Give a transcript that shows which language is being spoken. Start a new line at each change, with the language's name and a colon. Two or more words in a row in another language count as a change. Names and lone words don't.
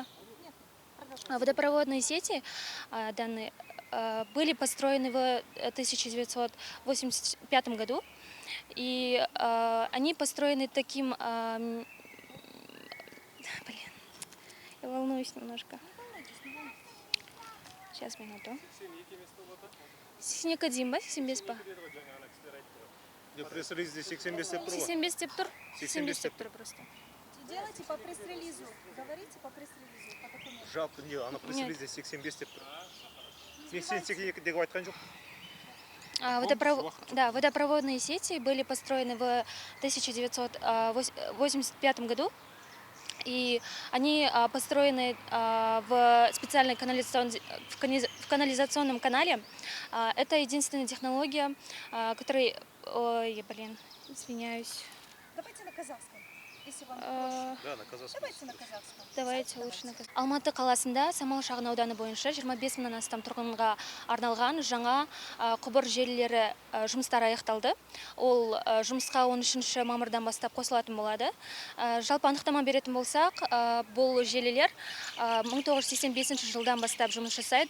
Russian: Водопроводные сети данные были построены в 1985 году. И они построены таким... Блин, я волнуюсь немножко. Сейчас, минуту.
Kazakh: Сексенеке дейін ба, 85 па? Пресс-релизде 85 деп тұр ғой. 85 деп тұр? 85 деп тұр просто.
Russian: Делайте по пресс-релизу. Говорите по пресс-релизу, по документу.
Kazakh: Жалпы не, ана пресс-релизде 85 деп тұр. Мен 82 деп айтқан жоқ.
Russian: Водопроводные сети были построены в 1985 году. И они построены в специальной канализационном канале. Это единственная технология, которая... Ой, извиняюсь. Давайте на казахском, если вам проще. Да, на казахском. Давайте на казахском. Давайте лучше на казахском.
Kazakh: Алматы қаласында Самал шағын ауданы бойынша 25 мыңнан астам тұрғынға арналған жаңа құбыр желілері жұмыстары аяқталды. Ол жұмысқа 13 мамырдан бастап қосылатын болады. Жалпы анықтама беретін болсақ, бұл желілер 1985 жылдан бастап жұмыс жасайды.